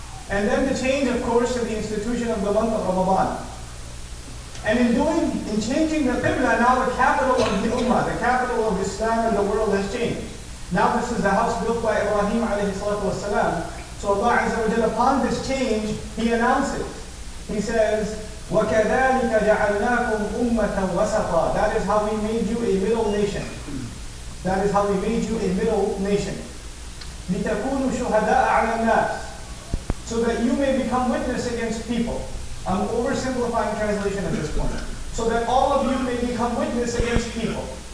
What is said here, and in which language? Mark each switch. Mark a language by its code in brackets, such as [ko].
[en] And then the change, of course, to the institution of the month of Ramadan. And in changing the Qibla, now the capital of the Ummah, the capital of Islam and the world has changed. Now this is the house built by Ibrahim alayhi salatu wasalam. So Allah Azza wa Jalla, upon this change, He announces He says, [ar] وَكَذَلِكَ جَعَلْنَاكُمْ أُمَّةً وَسَطًا. [en] That is how we made you a middle nation. That is how we made you a middle nation. [ar] لِتَكُونُوا شُهَدَاءَ عَلَى النَّاسِ. [en] So that you may become witness against people. I'm oversimplifying translation at this point. So that all of you may become witness against people.